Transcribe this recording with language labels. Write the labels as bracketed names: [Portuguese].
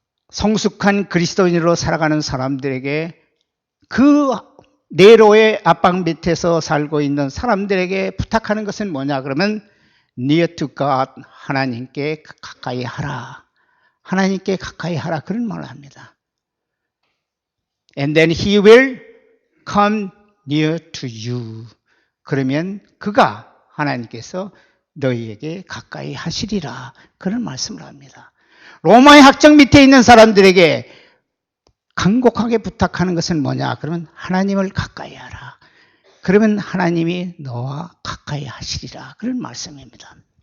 [Korean] 성숙한 그리스도인으로 살아가는 사람들에게 그 네로의 압박 밑에서 살고 있는 사람들에게 부탁하는 것은 뭐냐 그러면 [English] near to God, [Korean] 하나님께 가까이 하라. 하나님께 가까이 하라 그런 말을 합니다. [English] And then he will come near to you. [Korean] 그러면 그가 하나님께서 너희에게 가까이 하시리라 그런 말씀을 합니다. 로마의 학정 밑에 있는 사람들에게 간곡하게 부탁하는 것은 뭐냐 그러면 하나님을 가까이 하라. 그러면 하나님이 너와 가까이 하시리라 그런 말씀입니다.